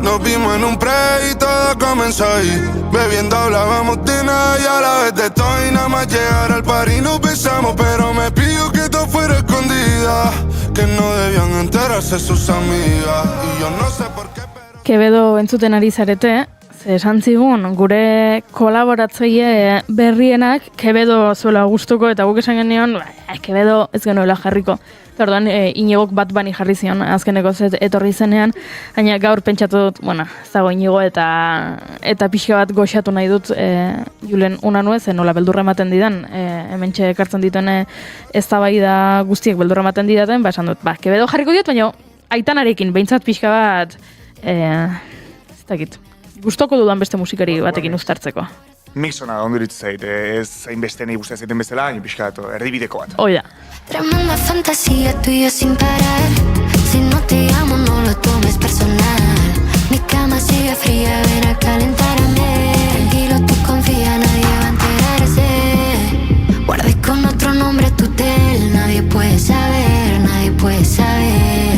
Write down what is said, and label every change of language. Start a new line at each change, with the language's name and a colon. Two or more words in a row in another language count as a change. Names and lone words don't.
Spanish: Nos vimos en un pre y todo comenzó ahí. Bebiendo hablábamos de nada y a la vez de todo. Y nada más llegar al party nos besamos, pero me pidió que todo fuera escondida, que no debían enterarse sus amigas. Y yo no sé por qué, pero...
Basque: Quevedo entzuten ari zarete, ze esan zigun gure kolaboratzaile berrienak Quevedo zuela gustuko, eta guk esan genion, Quevedo ez genuela jarriko. Orduan, Iñigok bat bani jarri zion, azkeneko etorri zenean, baina gaur pentsatu dut, ez dago Iñigo eta pixka bat goxatu nahi dut Julen Unanuez, nola beldurra ematen didan, hementxe ekartzen dituen eztabaida guztiek beldurra ematen didaten, esan dut, Quevedo jarriko diot, baina Aitanarekin, behintzat pixka bat, ez dakit, gustoko dudan beste musikari batekin uztartzeko. Mixona onduritu zait, ez hainbeste nahi guztia zaiten bezala, hain pixka erdibideko bat. Oida.
Spanish: Tremenda fantasía tuya sin parar. Si no te llamo no lo tomes personal. Mi cama sigue fría, ven a calentarme. Tranquilo, tú confía, nadie va a enterarse. Guardé con otro nombre tu tel. Nadie puede saber, nadie puede saber.